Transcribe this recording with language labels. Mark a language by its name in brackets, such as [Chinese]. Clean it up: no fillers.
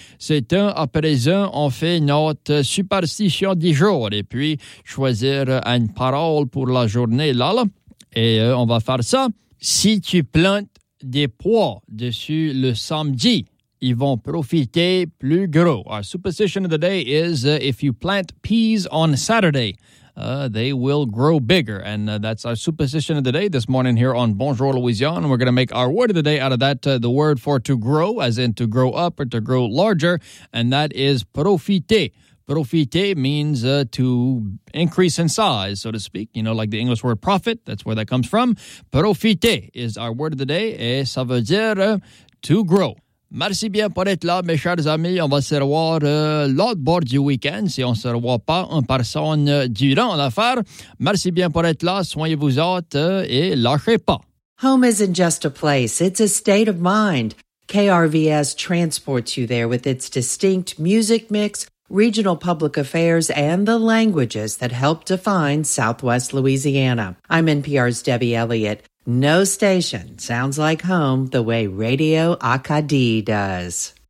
[French] C'est un à présent, on fait notre superstition du jour et puis choisir une parole pour la journée là. Et on va faire ça. Si tu plantes des pois dessus le samedi, ils vont profiter plus gros. [English] Our superstition of the day is if you plant peas on Saturday, they will grow bigger. And that's our superstition of the day this morning here on Bonjour Louisiane. We're going to make our word of the day out of that, the word for to grow, as in to grow up or to grow larger, and that is profiter. Profiter means to increase in size, so to speak. You know, like the English word profit, that's where that comes from. Profiter is our word of the day, [French] et ça veut dire [English] to grow. [French] Merci bien pour être là, mes chers amis. On va se revoir l'autre bord du week-end, si on ne se revoit pas en personne durant l'affaire. Merci bien pour être là, soignez-vous autres et lâchez pas. [English] Home isn't just a place, it's a state of mind. KRVS transports you there with its distinct music mix, regional public affairs, and the languages that help define Southwest Louisiana. I'm NPR's Debbie Elliott. No station sounds like home the way Radio Acadie does.